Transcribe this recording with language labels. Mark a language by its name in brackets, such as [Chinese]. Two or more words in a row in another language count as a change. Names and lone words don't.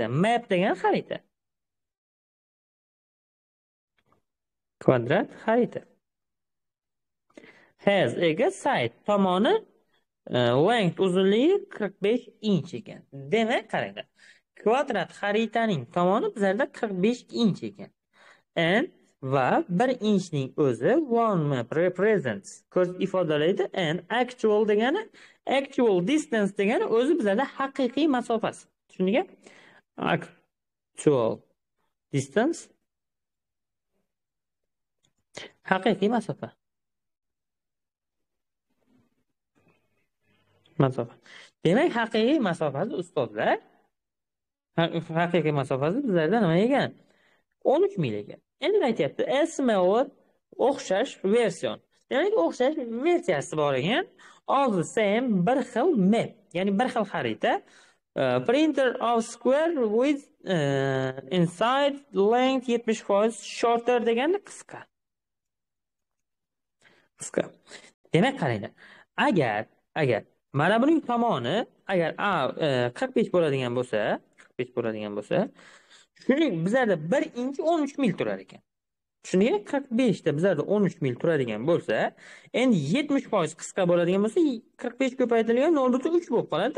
[Uzbek] Map degan xarita. Kvadrat xarita. Has ega side tomoni length uzunligi 45 inch ekan. Demak, qaranglar. Kvadrat xaritaning tomoni bizlarda 45 inch ekan. And va 1 inchning o'zi [English] one map represents [Uzbek] ifodalaydi, and actual degani [English] actual distance [Uzbek] degani o'zi bizlarda haqiqiy masofasi. Tushundingmi? [English] Actual distance [Uzbek] haqiqiy masofa. Demak, haqiqiy masofasi ustozlar, haqiqiy masofasi bizlarda nima ekan? 13 mil ekan. Endi aytyapti, smaller o'xshash version. Demak, o'xshash versiyasi bor ekan. [English] All the same [Uzbek] bir xil map, ya'ni bir xil xarita. [English] Printer of square with inside length 70% shorter [Uzbek] degani qisqa. Demak, qaranglar. Agar mana buning tomoni agar 45 bo'ladigan bo'lsa, shuning bizlarda 1 inch 13 mil turar ekan. Shuningdek 45 da bizlarda 13 mil turadigan bo'lsa, endi 70% qisqa bo'ladigan bo'lsa, 45 ko'paytirilgan 0.3 bo'lib qoladi.